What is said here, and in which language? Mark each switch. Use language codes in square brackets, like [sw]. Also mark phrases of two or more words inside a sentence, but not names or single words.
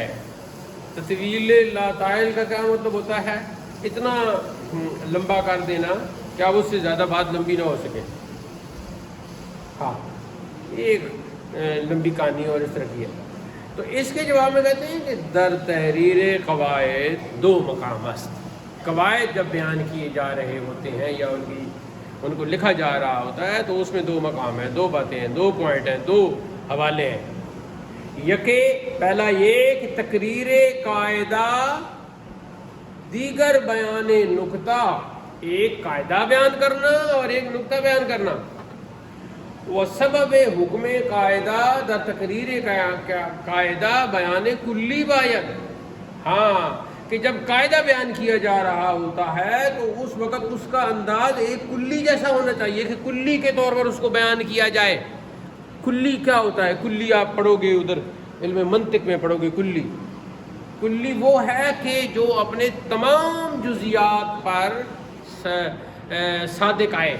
[ur] تطویل لا طائل کا کیا مطلب ہوتا ہے؟ اتنا لمبا کر دینا کہ اب اس سے زیادہ بات لمبی نہ ہو سکے. ہاں ایک لمبی کہانی اور اس طرح کی ہے. تو اس کے جواب میں کہتے ہیں کہ [fa] در تحریر قواعد دو مقام است. [ur] قواعد جب بیان کیے جا رہے ہوتے ہیں یا ان کو لکھا جا رہا ہوتا ہے تو اس میں دو مقام ہیں، دو باتیں ہیں، دو پوائنٹ ہیں، دو حوالے ہیں. یکے پہلا یہ کہ [fa] تقریر قاعدہ دیگر بیان نکتہ، [ur] ایک قاعدہ بیان کرنا اور ایک نکتہ بیان کرنا. [fa] وہ سبب حکم قاعدہ در تقریر قاعدہ بیان کلی باید. [ur] ہاں کہ جب قاعدہ بیان کیا جا رہا ہوتا ہے تو اس وقت اس کا انداز ایک کلی جیسا ہونا چاہیے کہ کلی کے طور پر اس کو بیان کیا جائے. کلی کیا ہوتا ہے؟ کلی آپ پڑھو گے ادھر علم منطق میں پڑھو گے. کلی وہ ہے کہ جو اپنے تمام جزیات پر صادق آئے.